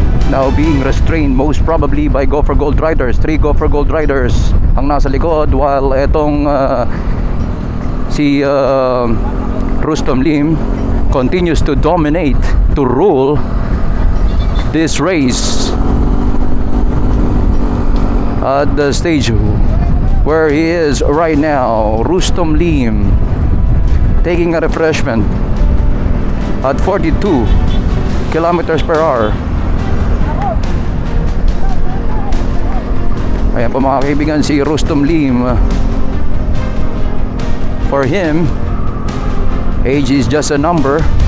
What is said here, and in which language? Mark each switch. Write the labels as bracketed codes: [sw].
[en] Now being restrained most probably by Go for Gold riders. 3 Go for Gold riders [tl] ang nasa likod [en] while etong si Rustom Lim continues to dominate, to rule this race at the stage where he is right now. Rustom Lim taking a refreshment at 42 kilometers per hour. [tl] Ayan po mga kaibigan, si Rustom Lim. [en] For him, age is just a number.